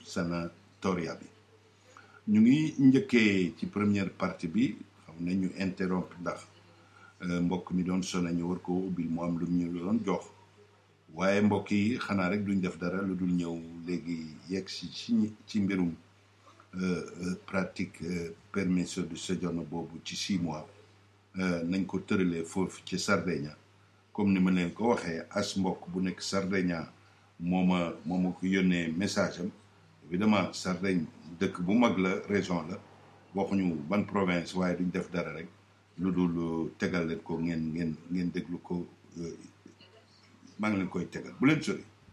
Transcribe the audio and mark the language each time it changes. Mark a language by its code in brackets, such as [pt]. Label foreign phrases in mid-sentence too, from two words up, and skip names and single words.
[wo] sanatoria bi ñu ngi njëkkee ci [fr] première partie [wo] bi xam ne ñu interrompre ndax mbokk mi doon sona ñu war ko ubbil mu am lu ñu doon jox waaye mbokk yi xanaa rek duñ def dara lu dul ñëw léegi yegg si ci mbirum pratique [it] permesso di soggiorno [wo] boobu ci 6 mois nañ ko tëralee foofu ci Sardegna comme ni ma leen ko waxee as mbokk bu nekk Sardegna moo ma ko yónnee message am évidemment Sardaigne dëkk bu mag la région la waxuñu ban province waaye duñ def dara rek lu dul tegal leen ko ngeen déglu ko maa ngi leen koy tegal bu leen sori.